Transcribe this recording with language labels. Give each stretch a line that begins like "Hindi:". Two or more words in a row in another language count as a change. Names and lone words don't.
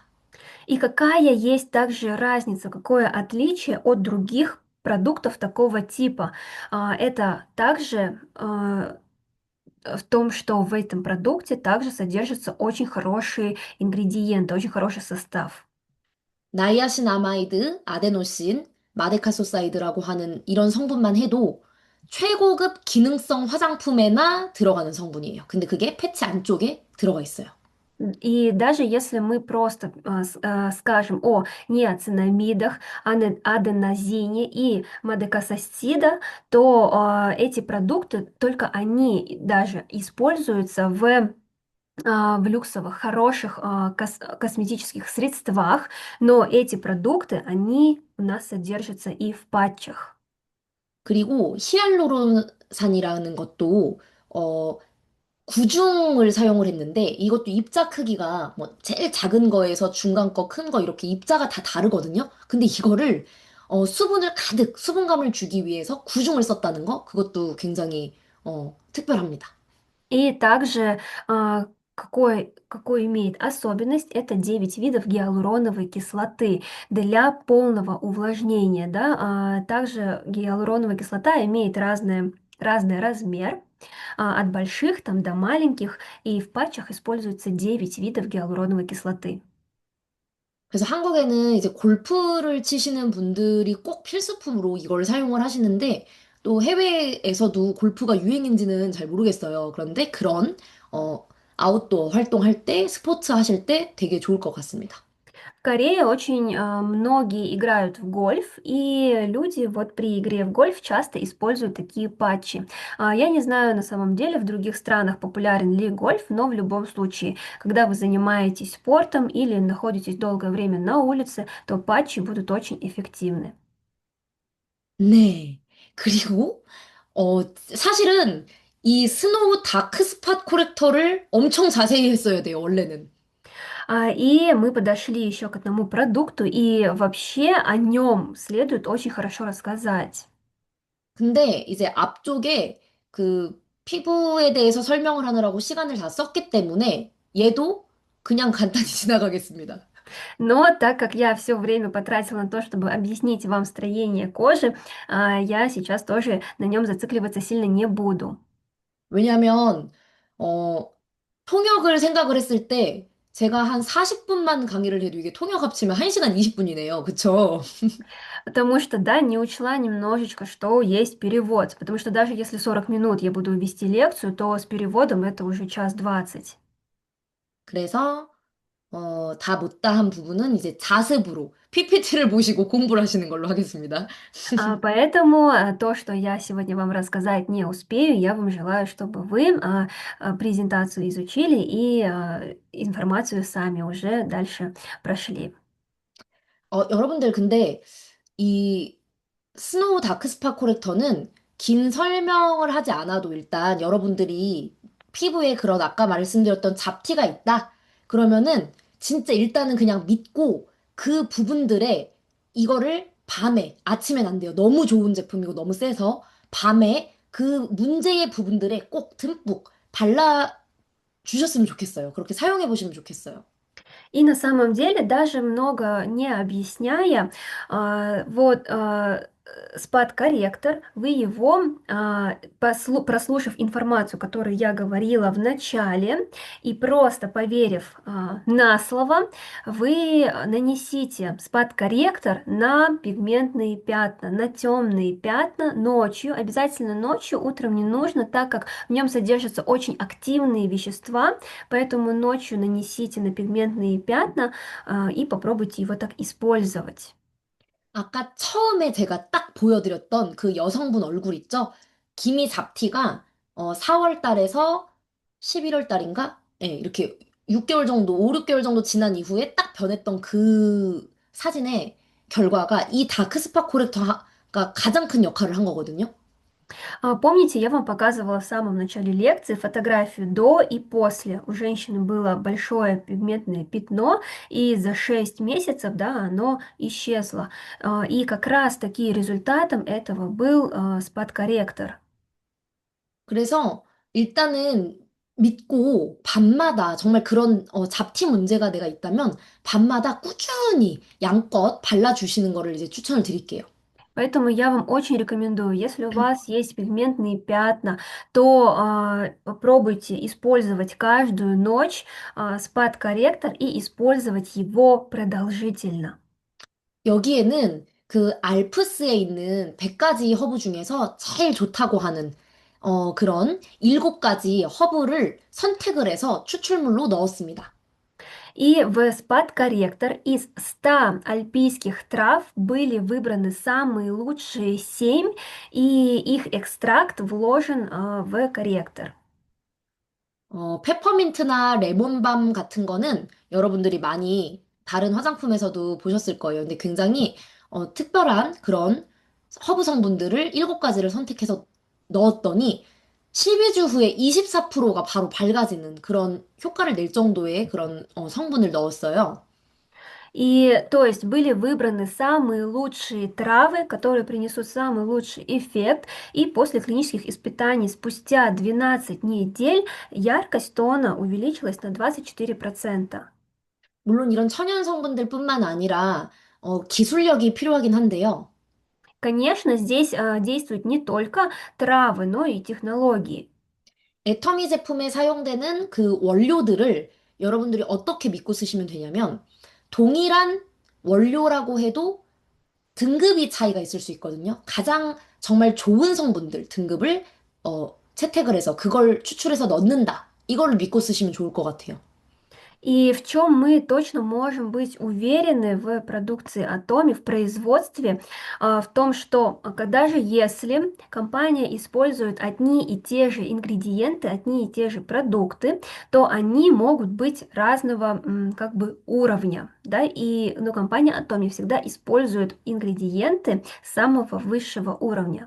Russian: И какая есть также разница, какое отличие от других продуктов такого типа? Это также в том, что в этом продукте также содержатся очень хорошие ингредиенты, очень хороший состав.
Korean: 나이아신아마이드, 아데노신, 마데카소사이드라고 하는 이런 성분만 해도 최고급 기능성 화장품에나 들어가는 성분이에요. 근데 그게 패치 안쪽에 들어가 있어요.
Russian: И даже если мы просто скажем о ниацинамидах, аденозине и мадекасастида, то эти продукты, только они даже используются в люксовых, хороших косметических средствах, но эти продукты, они у нас содержатся и в патчах.
Korean: 그리고 히알루론산이라는 것도 구중을 사용을 했는데 이것도 입자 크기가 뭐 제일 작은 거에서 중간 거, 큰 거 이렇게 입자가 다 다르거든요. 근데 이거를 수분을 가득 수분감을 주기 위해서 구중을 썼다는 거 그것도 굉장히 특별합니다.
Russian: И также какой имеет особенность, это 9 видов гиалуроновой кислоты для полного увлажнения. Да? Также гиалуроновая кислота имеет разный размер, от больших там, до маленьких, и в патчах используется 9 видов гиалуроновой кислоты.
Korean: 그래서 한국에는 이제 골프를 치시는 분들이 꼭 필수품으로 이걸 사용을 하시는데 또 해외에서도 골프가 유행인지는 잘 모르겠어요. 그런데 그런 어, 아웃도어 활동할 때, 스포츠 하실 때 되게 좋을 것 같습니다.
Russian: В Корее очень многие играют в гольф, и люди вот при игре в гольф часто используют такие патчи. Я не знаю на самом деле, в других странах популярен ли гольф, но в любом случае, когда вы занимаетесь спортом или находитесь долгое время на улице, то патчи будут очень эффективны.
Korean: 네. 그리고 사실은 이 스노우 다크 스팟 코렉터를 엄청 자세히 했어야 돼요, 원래는.
Russian: И мы подошли еще к одному продукту, и вообще о нем следует очень хорошо рассказать.
Korean: 근데 이제 앞쪽에 그 피부에 대해서 설명을 하느라고 시간을 다 썼기 때문에 얘도 그냥 간단히 지나가겠습니다.
Russian: Но так как я все время потратила на то, чтобы объяснить вам строение кожи, я сейчас тоже на нем зацикливаться сильно не буду.
Korean: 왜냐하면 통역을 생각을 했을 때 제가 한 40분만 강의를 해도 이게 통역 합치면 1시간 20분이네요. 그쵸?
Russian: Потому что, да, не учла немножечко, что есть перевод. Потому что даже если 40 минут я буду вести лекцию, то с переводом это уже час 20.
Korean: 그래서 다 못다 한 부분은 이제 자습으로 PPT를 보시고 공부를 하시는 걸로 하겠습니다.
Russian: Поэтому то, что я сегодня вам рассказать не успею, я вам желаю, чтобы вы презентацию изучили и информацию сами уже дальше прошли.
Korean: 여러분들 근데 이 스노우 다크스팟 코렉터는 긴 설명을 하지 않아도 일단 여러분들이 피부에 그런 아까 말씀드렸던 잡티가 있다? 그러면은 진짜 일단은 그냥 믿고 그 부분들에 이거를 밤에, 아침엔 안 돼요. 너무 좋은 제품이고 너무 세서 밤에 그 문제의 부분들에 꼭 듬뿍 발라 주셨으면 좋겠어요. 그렇게 사용해 보시면 좋겠어요.
Russian: И на самом деле, даже много не объясняя, спад-корректор, вы его, прослушав информацию, которую я говорила в начале, и просто поверив на слово, вы нанесите спад-корректор на пигментные пятна, на темные пятна ночью, обязательно ночью, утром не нужно, так как в нем содержатся очень активные вещества, поэтому ночью нанесите на пигментные пятна и попробуйте его так использовать.
Korean: 아까 처음에 제가 딱 보여드렸던 그 여성분 얼굴 있죠? 기미 잡티가 4월 달에서 11월 달인가? 네, 이렇게 6개월 정도, 5, 6개월 정도 지난 이후에 딱 변했던 그 사진의 결과가 이 다크스팟 코렉터가 가장 큰 역할을 한 거거든요.
Russian: Помните, я вам показывала в самом начале лекции фотографию до и после. У женщины было большое пигментное пятно, и за 6 месяцев, да, оно исчезло. И как раз таки результатом этого был спад-корректор.
Korean: 그래서 일단은 믿고 밤마다 정말 그런 잡티 문제가 내가 있다면 밤마다 꾸준히 양껏 발라주시는 거를 이제 추천을 드릴게요.
Russian: Поэтому я вам очень рекомендую, если у вас есть пигментные пятна, то попробуйте использовать каждую ночь спад-корректор и использовать его продолжительно.
Korean: 여기에는 그 알프스에 있는 100가지 허브 중에서 제일 좋다고 하는 그런 7가지 허브를 선택을 해서 추출물로 넣었습니다.
Russian: И в спад-корректор из 100 альпийских трав были выбраны самые лучшие 7, и их экстракт вложен в корректор.
Korean: 페퍼민트나 레몬밤 같은 거는 여러분들이 많이 다른 화장품에서도 보셨을 거예요. 근데 굉장히 특별한 그런 허브 성분들을 7가지를 선택해서 넣었더니 12주 후에 24%가 바로 밝아지는 그런 효과를 낼 정도의 그런 성분을 넣었어요.
Russian: И то есть были выбраны самые лучшие травы, которые принесут самый лучший эффект. И после клинических испытаний спустя 12 недель яркость тона увеличилась на 24%.
Korean: 물론 이런 천연 성분들뿐만 아니라 기술력이 필요하긴 한데요.
Russian: Конечно, здесь действуют не только травы, но и технологии.
Korean: 애터미 제품에 사용되는 그 원료들을 여러분들이 어떻게 믿고 쓰시면 되냐면 동일한 원료라고 해도 등급이 차이가 있을 수 있거든요. 가장 정말 좋은 성분들 등급을 채택을 해서 그걸 추출해서 넣는다. 이걸 믿고 쓰시면 좋을 것 같아요.
Russian: И в чем мы точно можем быть уверены в продукции Atomi, в производстве, в том, что даже если компания использует одни и те же ингредиенты, одни и те же продукты, то они могут быть разного как бы уровня, да, но компания Atomi всегда использует ингредиенты самого высшего уровня.